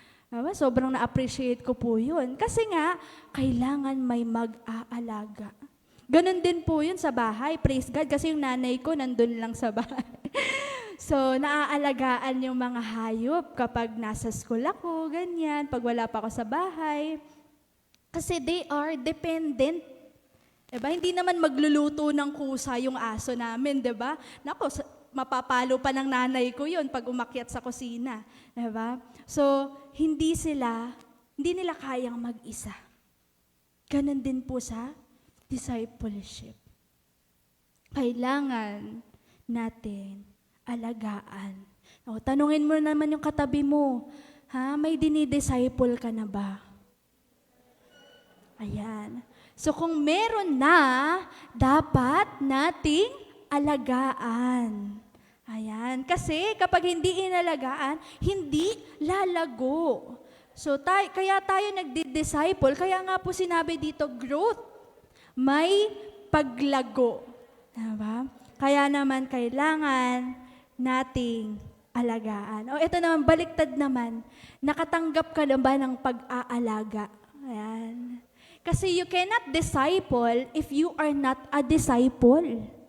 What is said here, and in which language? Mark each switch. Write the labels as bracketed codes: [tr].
[tl] Diba? Sobrang na-appreciate ko po yun. Kasi nga, kailangan may mag-aalaga. Ganon din po yun sa bahay. [en] Praise God, [tl] kasi yung nanay ko nandun lang sa bahay. So, naaalagaan yung mga hayop kapag nasa school ako, ganyan, pag wala pa ako sa bahay. Kasi [en] they are dependent. [tl] Diba? Hindi naman magluluto ng kusa yung aso namin, diba? Nako, mapapalo pa ng nanay ko yun pag umakyat sa kusina. Diba? So, hindi nila kayang mag-isa. Ganon din po sa discipleship. Kailangan natin alagaan. Tanungin mo naman yung katabi mo, may dinidisciple ka na ba? Ayan. So kung meron na, dapat nating alagaan. Ayan. Kasi kapag hindi inalagaan, hindi lalago. So kaya tayo nagdi-disciple, kaya nga po sinabi dito, growth. May paglago. Diba? Kaya naman kailangan nating alagaan. Ito naman, baliktad naman. Nakatanggap ka na ba ng pag-aalaga? Ayan. Kasi [en] you cannot disciple if you are not a disciple.